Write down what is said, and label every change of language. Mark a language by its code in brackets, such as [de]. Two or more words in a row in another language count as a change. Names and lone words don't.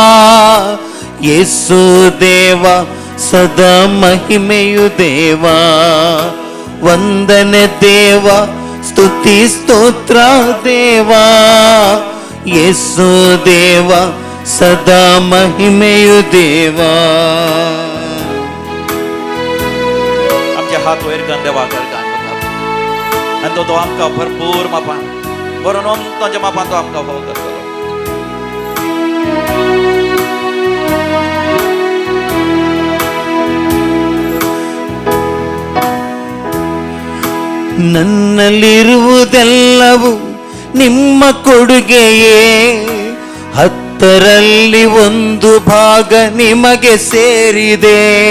[kn] ಯೇಸು ದೇವ, ಸದಾ ಮಹಿಮೆಯು ದೇವಾ. ವಂದನೆ ದೇವ, ಸ್ತುತಿ ಸ್ತೋತ್ರ ದೇವಾ. ಯೇಸು ದೇವ, ಸದಾ ಮಹಿಮೆಯು देवा. [kok] आमचे हात वयर करून देवाकडे गाण बघा आणि तो आमकां भरपूर मापान बरो ताच्या मापान तो आमकां हो करतलो. [kn] ನನ್ನಲ್ಲಿರುವುದೆಲ್ಲವೂ ನಿಮ್ಮ ಕೊಡುಗೆಯೇ, ಹತ್ತರಲ್ಲಿ ಒಂದು ಭಾಗ ನಿಮಗೆ ಸೇರಿದೆ.